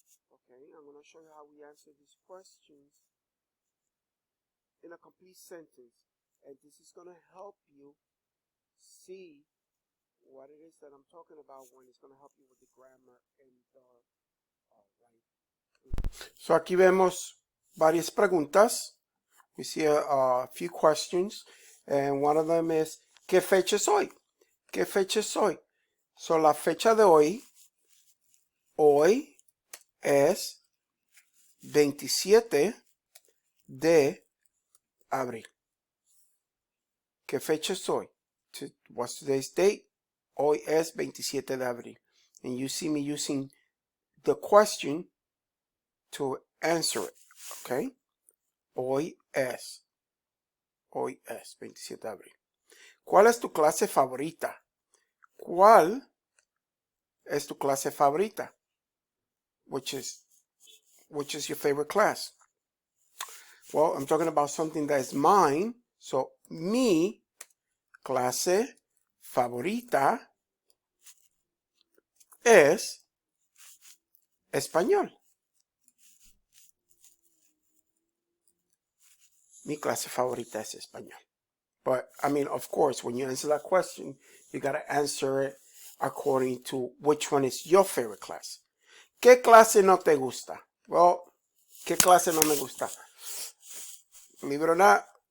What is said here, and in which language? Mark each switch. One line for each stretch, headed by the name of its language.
English: Okay, I'm going to show you how we answer these questions in a complete sentence. And this is going to help you see what it is that I'm talking about when it's going to help you with the grammar and writing. So
Spanish: aquí vemos varias preguntas.
English: We see a few questions. And one of them is,
Spanish: ¿qué fecha es hoy? ¿Qué fecha es hoy? So la fecha de hoy es 27 de abril. ¿Qué fecha es hoy?
English: What's today's date?
Spanish: Hoy es 27 de abril.
English: And you see me using the question to answer it.
Spanish: Okay? Hoy es 27 de abril. ¿Cuál es tu clase favorita? ¿Cuál es tu clase favorita?
English: Which is your favorite class? Well, I'm talking about something that is mine.
Spanish: So, mi clase favorita es español. Mi clase favorita es español.
English: But, I mean, of course, when you answer that question, you got to answer it according to which one is your favorite class.
Spanish: ¿Qué clase no te gusta?
English: Well,
Spanish: ¿qué clase no me gusta? Libro nada.